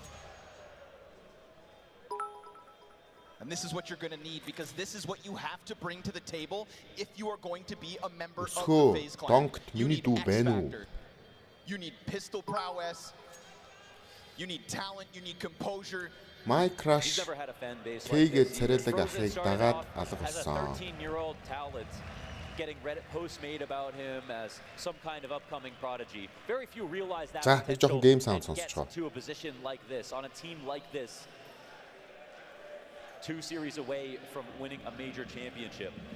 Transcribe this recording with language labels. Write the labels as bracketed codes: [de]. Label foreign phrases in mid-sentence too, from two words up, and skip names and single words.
[en] And this is what you're going to need, because this is what you have to bring to the table if you are going to be a member of the FaZe clan. You need X factor. You need pistol prowess. You need talent. You need composure. My crush. He's never had a fan base like [mn] Тэгээд [en] this. [mn] царайлаг ахыг дагаад [en] As a [mn] алгасан. [en] 13-year-old talent, getting Reddit posts made about him as some kind of upcoming prodigy. Very few realize that potential and get to a position like this, on a team like this. 2 series away from winning a major championship.